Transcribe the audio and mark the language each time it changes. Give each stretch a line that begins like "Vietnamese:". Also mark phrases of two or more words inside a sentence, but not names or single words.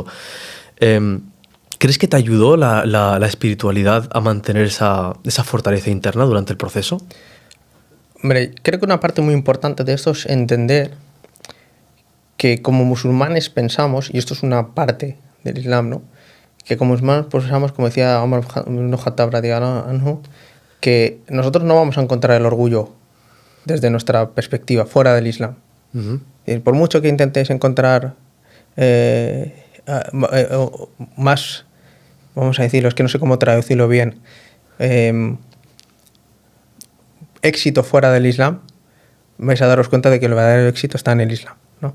Spanish: ¿Crees que te ayudó la espiritualidad a mantener esa fortaleza interna durante el proceso? Hombre, creo que una parte muy importante de esto es entender que como musulmanes pensamos, y esto es una parte del Islam, ¿no?, que como musulmanes pensamos, como decía Omar ibn Khattab
Arabic: رضي الله عنه,
Spanish: que nosotros no vamos a encontrar el orgullo desde nuestra perspectiva fuera del Islam. Uh-huh. Y por mucho que intentéis encontrar más, vamos a decirlo, es que no sé cómo traducirlo bien, éxito fuera del Islam, vais a daros cuenta de que el verdadero éxito está en el Islam, ¿no?